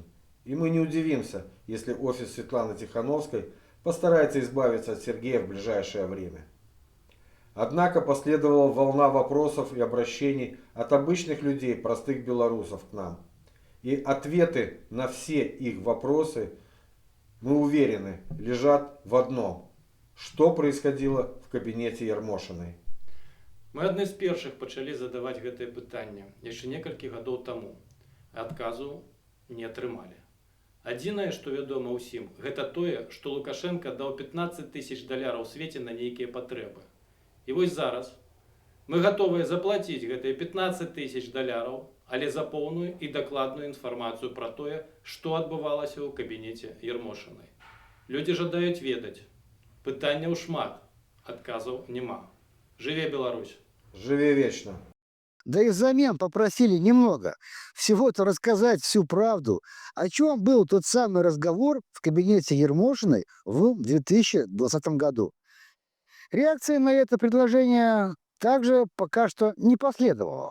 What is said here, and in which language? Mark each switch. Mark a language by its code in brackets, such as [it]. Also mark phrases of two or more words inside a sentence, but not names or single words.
[ru] И мы не удивимся, если офис Светланы Тихановской постарается избавиться от Сергея в ближайшее время. Однако последовала волна вопросов и обращений от обычных людей, простых белорусов к нам. И ответы на все их вопросы, мы уверены, лежат в одном. Что происходило в кабинете Ярмошиной? [be] Мы адны з першых пачалі задаваць гэтае пытанне яшчэ некалькі гадоў таму. Адказу не атрымалі. Адзінае, што вядома ўсім, гэта тое, што Лукашенко даў 15 тысяч даляраў свеце на нейкія патрэбы. І вось зараз мы гатовыя заплаціць гэтыя 15 тысяч даляраў, але за поўную і дакладную інфармацыю пра тое, што адбывалася ў кабінеце Ярмошинай. Людзі жадаюць ведаць. Пытанняў шмат, адказаў няма. Жыве Беларусь! [ru] Живи вечно! Да и взамен попросили немного, всего-то рассказать всю правду, о чем был тот самый разговор в кабинете Ермошиной в 2020 году. Реакции на это предложение также пока что не последовало.